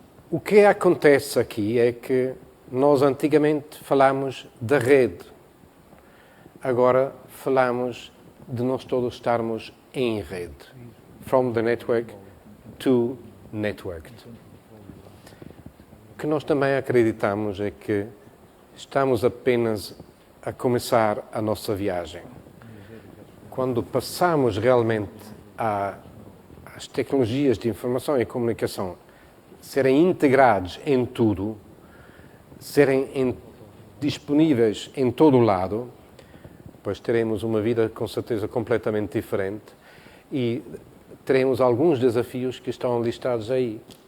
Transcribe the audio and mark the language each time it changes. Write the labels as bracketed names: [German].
[Portuguese] O que acontece aqui é que nós antigamente falámos da rede, agora falamos de nós todos estarmos em rede. [English] From the network to networked. [Portuguese] O que nós também acreditamos é que estamos apenas a começar a nossa viagem. Quando passamos realmente às tecnologias de informação e comunicação serem integrados em tudo, serem disponíveis em todo o lado, pois teremos uma vida com certeza completamente diferente e teremos alguns desafios que estão listados aí.